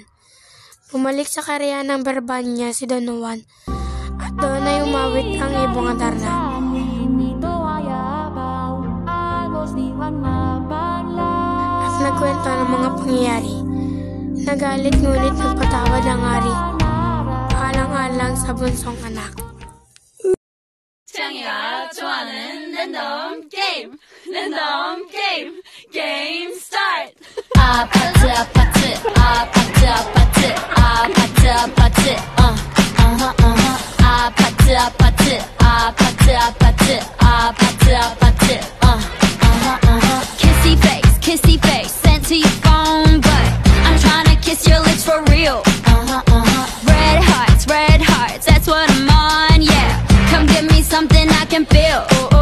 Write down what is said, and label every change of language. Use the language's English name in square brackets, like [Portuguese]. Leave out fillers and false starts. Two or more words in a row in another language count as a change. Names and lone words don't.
[Filipino] Bumalik sa kaharian ng Brabanya si Don Juan at doon ay umawit ang ibong Adarna. At nagkwento ng mga pangyayari. Nagalit ngunit nagpatawad ang hari, alang-alang sa bunsong anak. [Korean] 태양이가 좋아하는 랜덤 게임, 랜덤 게임, 게임 스타트. 아파트 아파트 아파트 아파트 아파트 아파트 아파트 아파트 아파트 아파트 아파트 아파트 [English] kissy face sent to your phone, but I'm trying to kiss your lips for real. Red hearts, that's what I'm on, yeah. Come give me something I can feel.